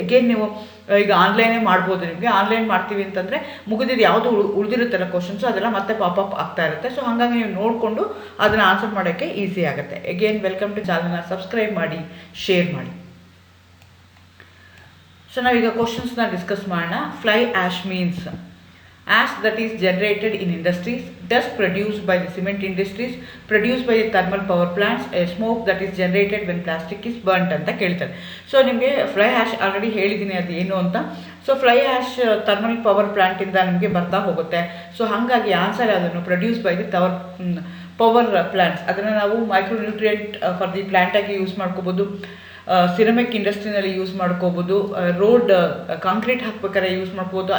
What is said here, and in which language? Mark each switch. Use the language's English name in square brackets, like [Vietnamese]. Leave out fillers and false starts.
[Kannada] Again ನೀವು ಈಗ ಆನ್ಲೈನೇ ಮಾಡ್ಬೋದು. ನಿಮಗೆ ಆನ್ಲೈನ್ ಮಾಡ್ತೀವಿ ಅಂತಂದರೆ ಮುಗಿದಿದ್ದು ಯಾವುದು ಉಳಿದಿರುತ್ತಲ್ಲ ಕ್ವಶನ್ಸು ಅದೆಲ್ಲ ಮತ್ತೆ ಪಾಪಪ್ ಆಗ್ತಾ ಇರುತ್ತೆ. ಸೊ ಹಾಗಾಗಿ ನೀವು ನೋಡಿಕೊಂಡು ಅದನ್ನು ಆನ್ಸರ್ ಮಾಡೋಕ್ಕೆ ಈಸಿ ಆಗುತ್ತೆ. ಅಗೇನ್ ವೆಲ್ಕಮ್ ಟು ಚಾನಲ್ನ ಸಬ್ಸ್ಕ್ರೈಬ್ ಮಾಡಿ, ಶೇರ್ ಮಾಡಿ. ಸೊ ನಾವೀಗ ಕ್ವಶನ್ಸ್ನ ಡಿಸ್ಕಸ್ ಮಾಡೋಣ. [English] fly ash means ash that is generated in industries, dust produced by the cement industries, produced by the thermal power plants, a smoke that is generated when plastic is burnt [Kannada] ಅಂತ ಕೇಳ್ತಾರೆ. So ನಿಮಗೆ fly ash already ಹೇಳಿದ್ದೀನಿ ಅದು ಏನು ಅಂತ. So fly ash thermal power ಪ್ಲ್ಯಾಂಟಿಂದ ನಿಮಗೆ ಬರ್ತಾ ಹೋಗುತ್ತೆ. [English] so [Kannada] ಹಾಗಾಗಿ [English] answer [Kannada] ಅದನ್ನು [English] Produce by the power plants. [Kannada] ಅದನ್ನು ನಾವು ಮೈಕ್ರೋನ್ಯೂಟ್ರಿಯೆಂಟ್ ಫಾರ್ ದಿ ಪ್ಲ್ಯಾಂಟಾಗಿ ಯೂಸ್ ಮಾಡ್ಕೋಬೋದು, ಸಿರಮಿಕ್ ಇಂಡಸ್ಟ್ರಿನಲ್ಲಿ ಯೂಸ್ ಮಾಡ್ಕೋಬೋದು, ರೋಡ್ ಕಾಂಕ್ರೀಟ್ ಹಾಕ್ಬೇಕಾದ್ರೆ ಯೂಸ್ ಮಾಡ್ಬೋದು.